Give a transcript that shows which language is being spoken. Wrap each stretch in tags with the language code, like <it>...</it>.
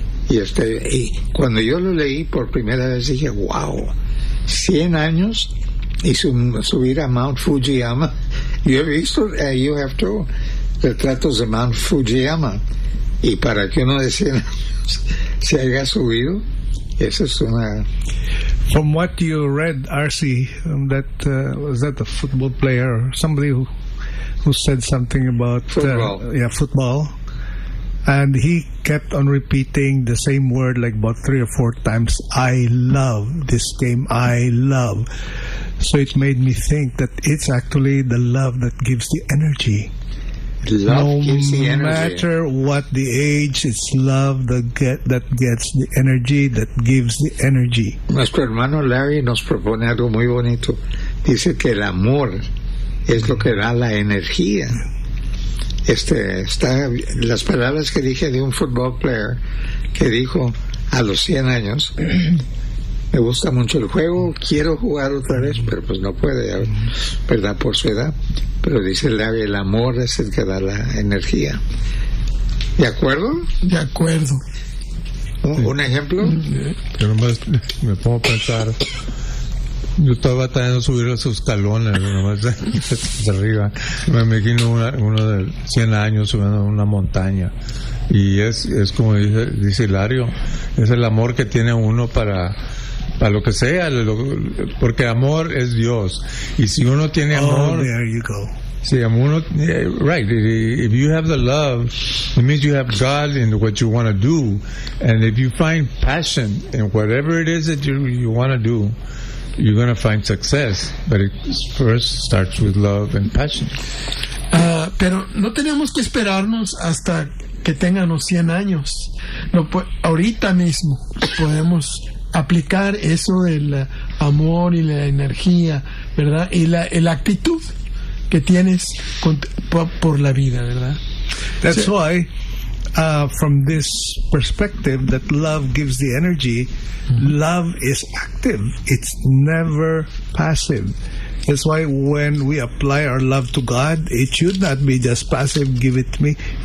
<es>Y cuando yo lo leí por primera vez dije, wow, 100 años y subir a Mount Fujiyama. Yo he visto,</es> <en>you have to,</en> <es>retratos de Mount Fujiyama. Y para que uno de 100 años se haya subido, eso es una...</es> <en>From what you read, R.C., that was that a football player, somebody who said something about football. Football. And he kept on repeating the same word like about 3 or 4 times. I love this game. I love. So it made me think that it's actually the love that gives the energy. No matter what the age, it's love that gets the energy, that gives the energy.</en> <es>Nuestro hermano Larry nos propone algo muy bonito. Dice que el amor es lo que da la energía. Está las palabras que dije de un football player que dijo a los 100 años, me gusta mucho el juego, quiero jugar otra vez, pero pues no puede, ¿verdad? Por su edad. Pero dice Larry, el amor es el que da la energía. ¿De acuerdo? De acuerdo. ¿Un ejemplo? Yo nomás me pongo a pensar. Yo estaba batallando subir los escalones, nomás hacia arriba. Me imagino uno de 100 años subiendo una montaña. Y es como dice Hilario, es el amor que tiene uno para lo que sea, porque amor es Dios. Y si uno tiene amor.</es> <en>Oh, there you go.</en> <es>Si uno.</es> <en>Yeah, right. If you have the love, it means you have God in what you want to do. And if you find passion in whatever it is that you want to do, you're going to find success, but it first starts with love and passion.</en> <es>Pero no tenemos que esperarnos hasta que tengamos 100 años. No, pues, ahorita mismo podemos aplicar eso del amor y la energía, ¿verdad? Y la actitud que tienes por la vida, ¿verdad?</es> <en>That's why, from this perspective, that love gives the energy. Love is active. It's never passive. That's why when we apply our love to God, it should not be just passive, give it to me.</en>